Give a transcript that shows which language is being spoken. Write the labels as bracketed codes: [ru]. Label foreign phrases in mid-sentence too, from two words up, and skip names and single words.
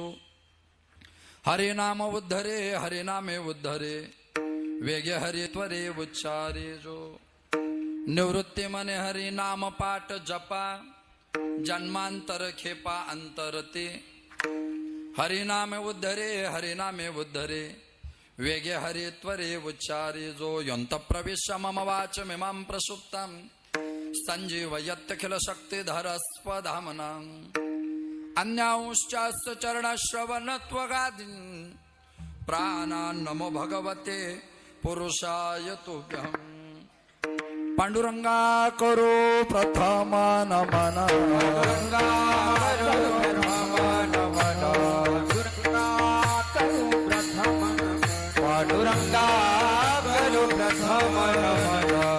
[mr] हरिनाम उद्धरे, हरिनामे उद्धरे, वेगे हरि त्वरे उच्चारे जो. निवृत्ती मने हरि नाम पाठ जपा, जन्मांतर खेपा अंतरते. हरिनामे उद्धरे, हरिनामे उद्धरे, वेगे हरि त्वरे उच्चारे जो. [sa] यंत प्रविश्य मम वाच मिमां प्रसुप्तं, संजीवयत्यखिल शक्तिधर स्वधामनां. अन्यांश्चास्य चरणश्रवणत्वगादीन्, प्राणान् नमो भगवते पुरुषाय तुभ्यम्. [mr] पांडुरंगा करो प्रथम नमन, पांडुरंगा करो प्रथम नमन, पांडुरंगा करो प्रथम नमन.